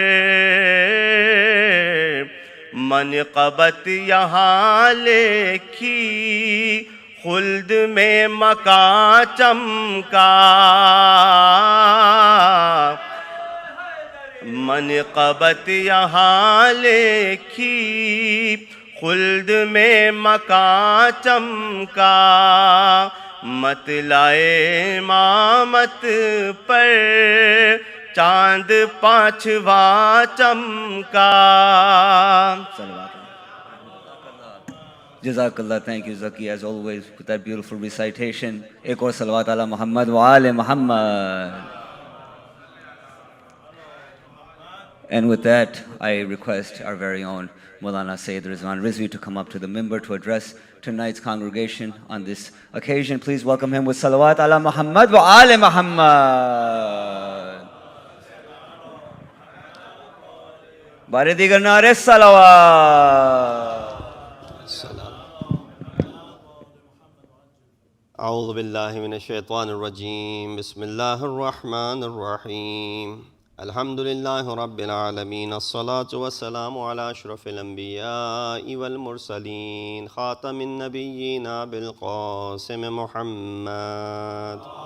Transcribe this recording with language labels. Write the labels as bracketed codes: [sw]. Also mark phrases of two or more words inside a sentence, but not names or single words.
[ur] منقبت یہاں لکھی خلد میں مکان چمکا. منقبت یہاں لکھی خلد میں مکاں چمکا مت لائے امامت پر چاند پانچواں چمکا. [en] Jazakallah, thank you Zaki, as always, with that beautiful recitation. [ur] ایک اور صلوات [ar] على محمد و آل محمد. [en] And with that, I request our very own Maulana Syed Rizwan Rizvi to come up to the mimbar to address tonight's congregation on this occasion. Please welcome him with [ar] صلوات على محمد و آل محمد. [ur] بارے دیگر نعرے صلوات. [ar] أعوذ بالله من الشيطان الرجيم بسم الله الرحمن الرحيم الحمد لله رب العالمين الصلاة والسلام على أشرف الأنبياء والمرسلين خاتم النبيين بالقاسم محمد